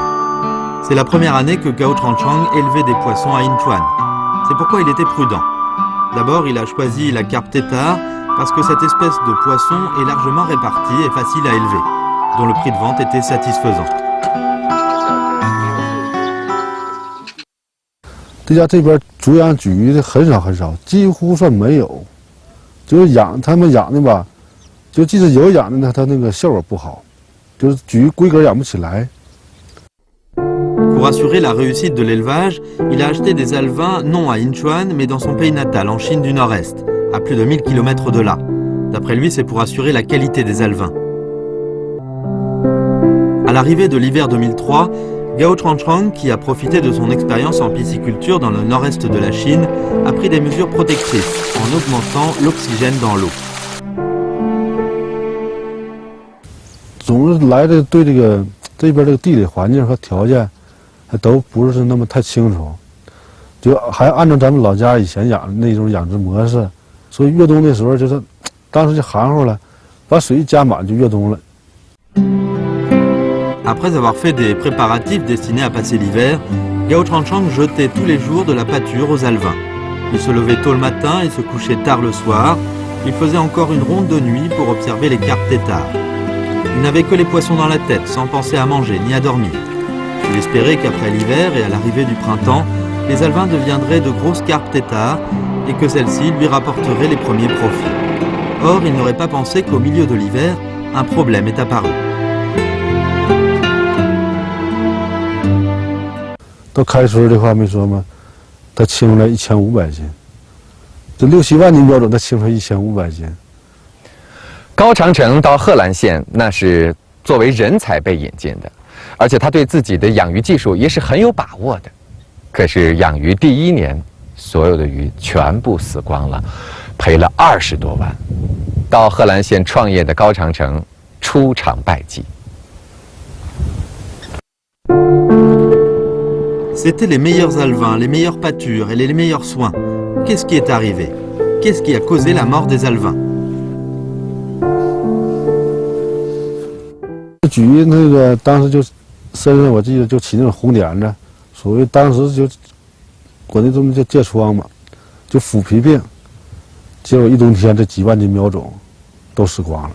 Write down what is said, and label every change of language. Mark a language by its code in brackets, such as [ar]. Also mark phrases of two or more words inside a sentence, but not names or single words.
[fr] C'est la première année que Gao Changchang élevait des poissons à Yinchuan. C'est pourquoi il était prudent. D'abord, il a choisi la carpe tétard parce que cette espèce de poisson est largement répartie et facile à élever, dont le prix de vente était satisfaisant. [zh] 这家这边主养鲫鱼的很少很少，几乎算没有。就是他们养的吧，就即使有养的呢，它那个效果不好，就是鲫鱼规格养不起来。 [fr] Pour assurer la réussite de l'élevage, il a acheté des alevins non à Incheon, mais dans son pays natal, en Chine du Nord-Est, à plus de 1000 km de là. D'après lui, c'est pour assurer la qualité des alevins. À l'arrivée de l'hiver 2003, Gao Changchang, qui a profité de son expérience en pisciculture dans le nord-est de la Chine, a pris des mesures protectrices en augmentant l'oxygène dans l'eau. [zh] 总是来的对这边这个地理环境和条件，还都不是那么太清楚，就还按照咱们老家以前养的那种养殖模式，所以越冬的时候就是，当时就含糊了，把水一加满就越冬了。 [fr] Après avoir fait des préparatifs destinés à passer l'hiver, Gao Changchang jetait tous les jours de la pâture aux alevins. Il se levait tôt le matin et se couchait tard le soir. Il faisait encore une ronde de nuit pour observer les carpes têtards. Il n'avait que les poissons dans la tête, sans penser à manger ni à dormir. Il espérait qu'après l'hiver et à l'arrivée du printemps, les alevins deviendraient de grosses carpes têtards et que celles-ci lui rapporteraient les premiers profits. Or, il n'aurait pas pensé qu'au milieu de l'hiver, un problème est apparu. [zh] 到开春的话没说吗？它清出来1500斤，这6、7万斤标准，它清出来1500斤。高长城到贺兰县，那是作为人才被引进的，而且他对自己的养鱼技术也是很有把握的。可是养鱼第1年，所有的鱼全部死光了，赔了20多万。到贺兰县创业的高长城出场败绩。 [fr] C'étaient les meilleurs alevins, les meilleures pâtures et les meilleurs soins. Qu'est-ce qui est arrivé? Qu'est-ce qui a causé la mort des alevins? [zh] 鲫鱼那个当时就身上我记得就起那种红点子，属于当时就国内这么叫疥疮嘛，就腐皮病。结果一冬天这几万斤苗种都死光了。